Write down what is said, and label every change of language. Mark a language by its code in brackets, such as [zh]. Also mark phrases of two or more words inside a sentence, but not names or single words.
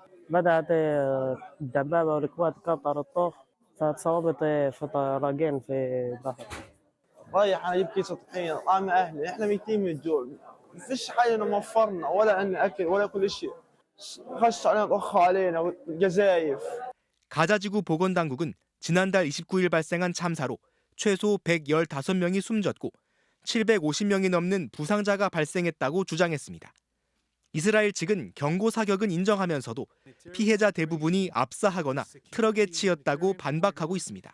[ar] بدأت الدبابة والقوات طردته فتصوبت في طيران في ظهري. رايح انا اجيب كيس طحين طعم اهلي، احنا ميتين من الجوع، ما فيش حاجه موفرنا ولا عندنا اكل ولا كل شيء. خش علينا طخوا علينا جزايف. [ko] 가자지구 보건당국은 지난달 29일 발생한 참사로 최소 115명이 숨졌고 750명이 넘는 부상자가 발생했다고 주장했습니다. 이스라엘 측은 경고 사격은 인정하면서도 피해자 대부분이 압사하거나 트럭에 치였다고 반박하고 있습니다.